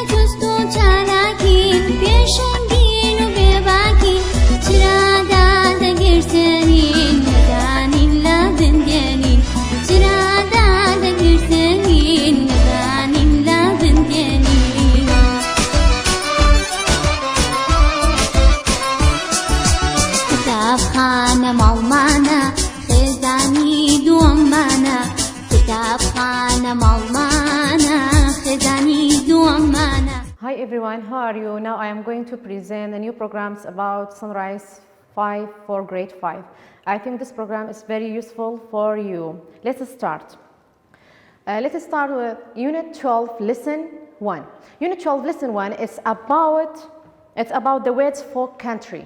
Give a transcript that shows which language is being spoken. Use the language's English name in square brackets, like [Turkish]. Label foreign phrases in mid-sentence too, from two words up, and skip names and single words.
[Central Kurdish] جوست و چالاکین پێشەنگین و بێباکین چرادا دەگرتێنین نەدانین لە بندێنین چرادا دەگرتێنین نەدانین لە بندێنین قوتابخانە ماڵمانە خێزانی دووەممانە قوتابخانە ماڵمانە خێزانی دووەممانە. [English] Hi everyone, how are you? Now I am going to present a new programs about Sunrise 5 for grade 5. I think this program is very useful for you. Let's start. Let's start with Unit 12, Lesson 1. Unit 12, Lesson 1 is about the words for country.